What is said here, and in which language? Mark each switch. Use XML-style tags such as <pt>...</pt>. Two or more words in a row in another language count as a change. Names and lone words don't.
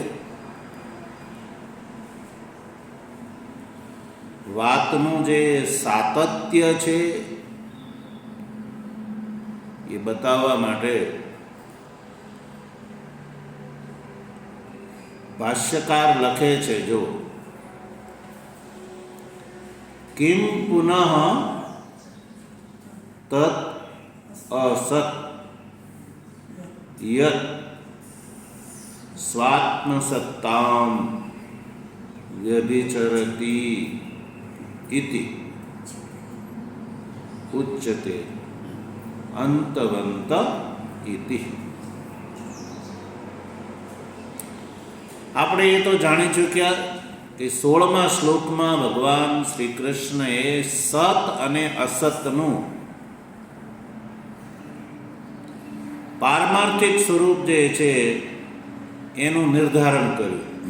<gu>વાતનું જે સાતત્ય છે એ બતાવવા માટે ભાષ્યકાર લખે છે, જો</gu> <sa>કિમ પુનઃ તત असत यत स्वात्मसत्तां व्यभिचरति इति उच्यते अंतवंत इति।</sa> <gu>આપણે એ તો જાણી ચૂક્યા કે 16મા શ્લોકમાં ભગવાન શ્રી કૃષ્ણએ સત અને અસતનું પારમાર્થિક સ્વરૂપ જે છે એનું નિર્ધારણ કર્યું.</gu>